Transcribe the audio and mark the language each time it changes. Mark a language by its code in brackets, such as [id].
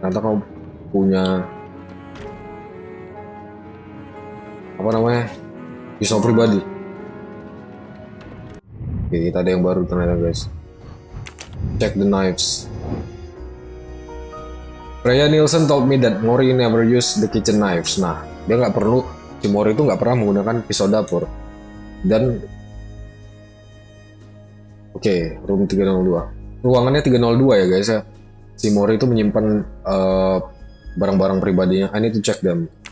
[id] Ternyata kau punya apa namanya? Pisau pribadi. Oke, kita ada yang baru ternyata guys. [en] Check the knives. Freya Nielsen told me that Mori never used the kitchen knives. [id] Nah, dia nggak perlu, si Mori itu nggak pernah menggunakan pisau dapur. Dan oke, room 302. Ruangannya 302 ya guys ya. Si Mori itu menyimpan barang-barang pribadinya. [en] I need to check them.